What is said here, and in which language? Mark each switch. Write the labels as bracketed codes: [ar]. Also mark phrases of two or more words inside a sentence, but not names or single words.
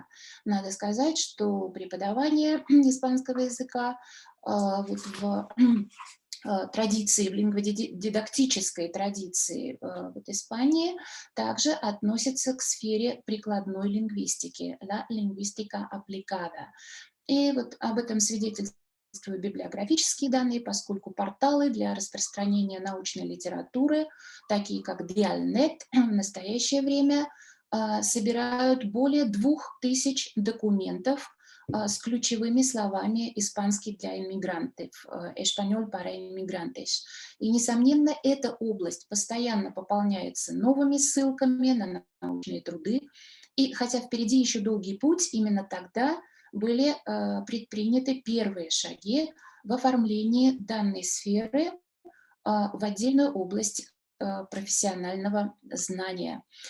[ru] Надо сказать, что преподавание испанского языка вот в традиции, в лингводидактической традиции в Испании также относится к сфере прикладной лингвистики, [es] la lingüística aplicada. [ru] И вот об этом свидетельствуют библиографические данные, поскольку порталы для распространения научной литературы, такие как Dialnet, в настоящее время собирают более 2000 документов с ключевыми словами «испанский для иммигрантов», [es] «español para inmigrantes». [ru] И, несомненно, эта область постоянно пополняется новыми ссылками на научные труды. И хотя впереди еще долгий путь, именно тогда были предприняты первые шаги в оформлении данной сферы в отдельную область профессионального знания.